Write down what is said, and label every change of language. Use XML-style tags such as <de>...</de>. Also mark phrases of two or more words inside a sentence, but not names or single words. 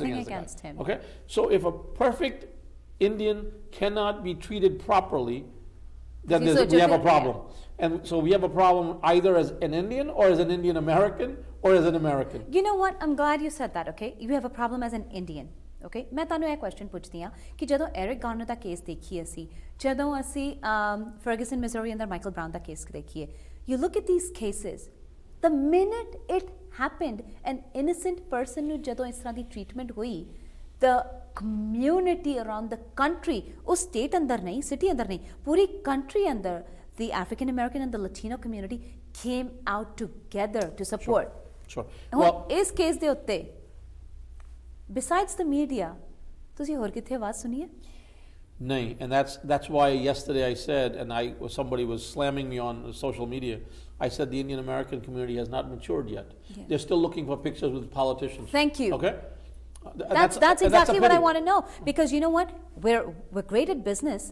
<en>Nothing against him. Okay? So if a perfect Indian cannot be treated properly, then we have a problem. Yeah. And so we have a problem either as an Indian or as an Indian American or as an American. You know what? I'm glad you said that, okay? You have a problem as an Indian.</en> <pa>Okay? मैं ਤੁਹਾਨੂੰ ਇਹ ਕੁਐਸਚਨ ਪੁੱਛਦੀ ਹਾਂ ਕਿ ਜਦੋਂ ਐਰਿਕ ਗਾਰਨਰ ਦਾ ਕੇਸ ਦੇਖੀਏ ਅਸੀਂ, ਜਦੋਂ ਅਸੀਂ ਫਰਗੂਸਨ ਮਿਜ਼ੋਰੀ ਅੰਦਰ ਮਾਈਕਲ ਬਰਾਊਨ ਦਾ ਕੇਸ ਦੇਖੀਏ,</pa> <en>you look at these cases, the minute it happened, an innocent person</en> <pa>ਨੂੰ ਜਦੋਂ ਇਸ ਤਰ੍ਹਾਂ ਦੀ ਟ੍ਰੀਟਮੈਂਟ ਹੋਈ,</pa> <en>the community around the country,</en> <pa>ਉਸ state ਅੰਦਰ ਨਹੀਂ, city ਅੰਦਰ ਨਹੀਂ, ਪੂਰੀ country ਅੰਦਰ,</pa> <en>the African American and the Latino community came out together to support. Sure. Well,</en> <pa>ਇਸ ਕੇਸ ਦੇ ਉੱਤੇ</pa> <en>besides the media,</en> <pa>ਤੁਸੀਂ ਹੋਰ ਕਿੱਥੇ ਆਵਾਜ਼ ਸੁਣੀ ਹੈ?</pa> <en>Nay, and that's why yesterday I said, and somebody was slamming me on social media, I said the Indian American community has not matured yet. Yeah. They're still looking for pictures with politicians. Thank you. Okay? That's exactly what I want to know. Because you know what? We're great at business.</en>